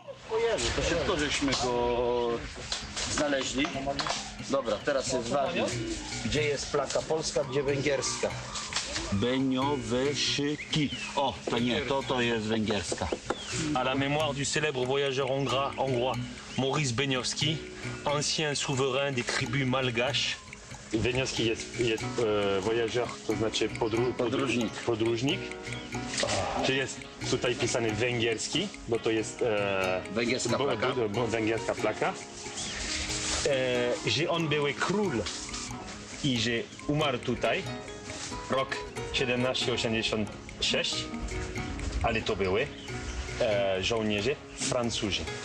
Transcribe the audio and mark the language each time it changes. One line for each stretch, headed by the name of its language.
Polish: Ojej, to szybko żeśmy go znaleźli. Dobra, teraz jest ważne. Gdzie jest plaka polska, gdzie węgierska? Benioweszyki. O, to nie, to jest węgierska.
French: À la mémoire du célèbre voyageur hongrois Maurice Beniowski, ancien souverain des tribus malgaches.
Polish: Beniowski jest voyageur, to znaczy podróżnik. Czy jest tutaj pisany węgierski, bo to jest Węgierska plaka. węgierska plaka. Że on był król i że umarł tutaj rok 1786, ale to były żołnierze Francuzi.